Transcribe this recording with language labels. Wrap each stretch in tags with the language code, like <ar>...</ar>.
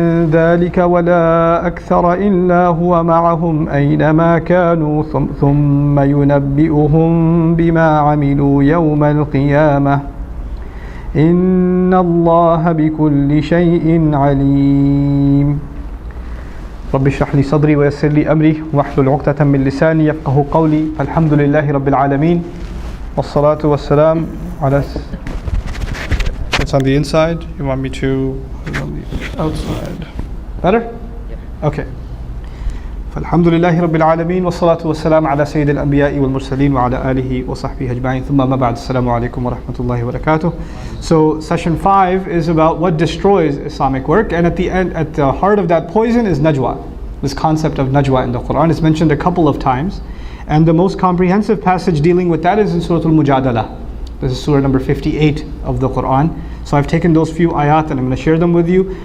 <ar>ذلك ولا أكثر إلا هو معهم أينما كانوا ثم ينبئهم بما عملوا يوم القيامة إن الله بكل شيء عليم. رب اشرح لي صدري ويسر لي أمري واحلل عقدة من لساني يفقه قولي. الحمد لله رب العالمين والصلاة والسلام على.</ar> <en>It's on the inside. You want me to put it on the outside? Better? Yeah. Okay.</en> <ar>فالحمد لله رب العالمين والصلاة والسلام على سيد الأنبياء والمرسلين وعلى آله وصحبه أجمعين ثم ما بعد. السلام عليكم ورحمة الله وبركاته.</ar> <en>So session 5 is about what destroys Islamic work, and at the heart of that poison is Najwa. This concept of Najwa in the Quran is mentioned a couple of times, and the most comprehensive passage dealing with that is in Surah Al-Mujadalah. This is Surah number 58 of the Quran. So I've taken those few ayat and I'm going to share them with you.</en>